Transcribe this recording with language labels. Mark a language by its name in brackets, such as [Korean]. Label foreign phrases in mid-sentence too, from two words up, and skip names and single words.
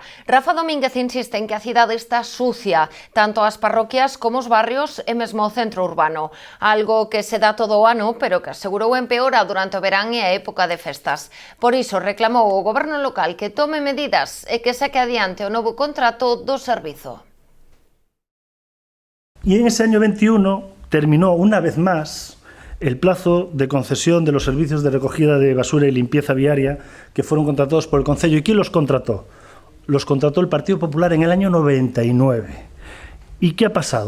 [Galician] Rafa Domínguez insiste en que a cidade está sucia, tanto as parroquias como os barrios e mesmo o centro urbano. Algo que se dá todo o ano, pero que asegurou empeora durante o verán e a época de festas. Por iso reclamou ao goberno local que tome medidas e que saque adiante o novo contrato do servizo. [Spanish] Y en ese año 21 terminó una vez más el plazo de concesión de los servicios de recogida de basura y limpieza viaria que fueron contratados por el Concello. ¿Y quién los contrató? Los contrató el Partido Popular en el año 99. ¿Y qué ha pasado?